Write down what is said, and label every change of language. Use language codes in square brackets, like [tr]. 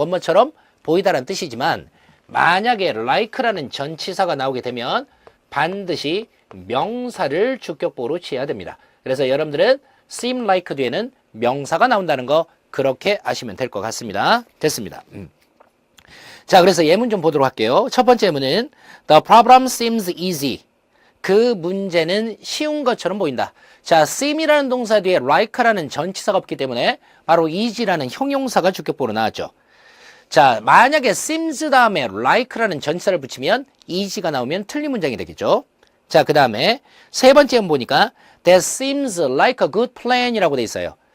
[ko] 뭐뭐처럼 보이다라는 뜻이지만 만약에 like라는 전치사가 나오게 되면 반드시 명사를 주격보호로 취해야 됩니다. 그래서 여러분들은 seem like 뒤에는 명사가 나온다는 거 그렇게 아시면 될 것 같습니다. 됐습니다. 자, 그래서 예문 좀 보도록 할게요. 첫 번째 예문은 [en] The problem seems easy. [ko] 그 문제는 쉬운 것처럼 보인다. 자, seem이라는 동사 뒤에 like라는 전치사가 없기 때문에 바로 easy라는 형용사가 주격보호로 나왔죠. 자, 만약에 seems 다음에 like라는 전치사를 붙이면 easy가 나오면 틀린 문장이 되겠죠. 자, 그 다음에 세 번째 예문 보니까 [en] That seems like a good plan [ko] 이라고 돼 있어요.